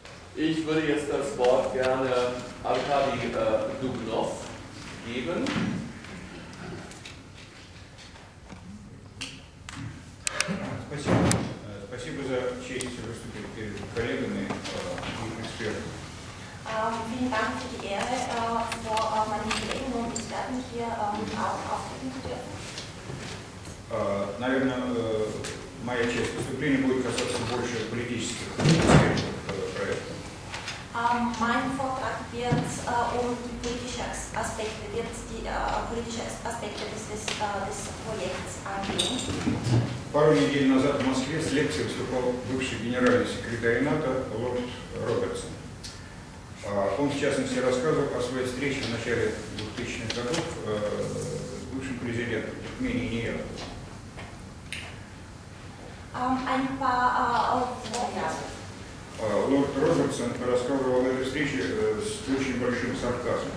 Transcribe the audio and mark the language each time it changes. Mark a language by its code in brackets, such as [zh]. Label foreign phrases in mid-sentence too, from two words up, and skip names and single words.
[de] Ich würde jetzt das Wort gerne Arkadi Dubnov geben. [ru] Спасибо. Спасибо за честь выступить перед коллегами и экспертами. [de] Vielen Dank für die Ehre, vor meinen Kollegen und Experten hier auftreten zu dürfen. [ru] Наверное, моя часть выступления будет касаться больше политических проектов. [de] Mein Vortrag wird die politischen Aspekte des Projekts angehen. [ru] Пару недель назад в Москве с лекцией выступал бывший генеральный секретарь НАТО лорд Робертсон. Он, в частности, рассказывал о своей встрече в начале 2000-х годов с бывшим президентом Туркмении Ниятовым. Лорд Робертсон рассказывал об этой встрече с очень большим сарказмом.